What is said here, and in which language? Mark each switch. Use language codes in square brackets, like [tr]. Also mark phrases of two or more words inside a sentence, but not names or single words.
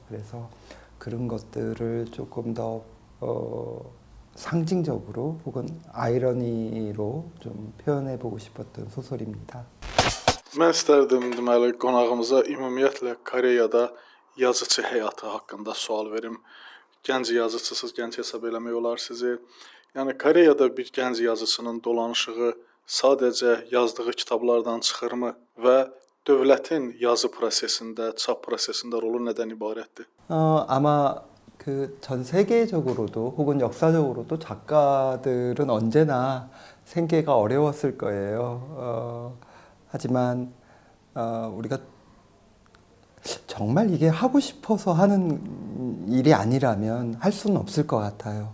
[ko] 그래서 그런 것들을 조금 더 상징적으로 혹은 아이러니로 좀 표현해 보고 싶었던 소설입니다. [az] Mən istərdim deməli qonağımıza ümumiyyətlə Koreyada yazıçı həyatı haqqında sual verim. Gənc yazıçısınız, gənc hesab eləmək olar sizi. Yəni Koreyada bir gənc yazıçının dolanışığı sadəcə yazdığı kitablardan çıxırmı və dövlətin yazı prosesində, çap prosesində rolu nədən ibarətdir? [ko] 아마 그 전 세계적으로도 혹은 역사적으로도 작가들은 언제나 생계가 어려웠을 거예요. 하지만 우리가 정말 이게 하고 싶어서 하는 일이 아니라면 할 수는 없을 것 같아요.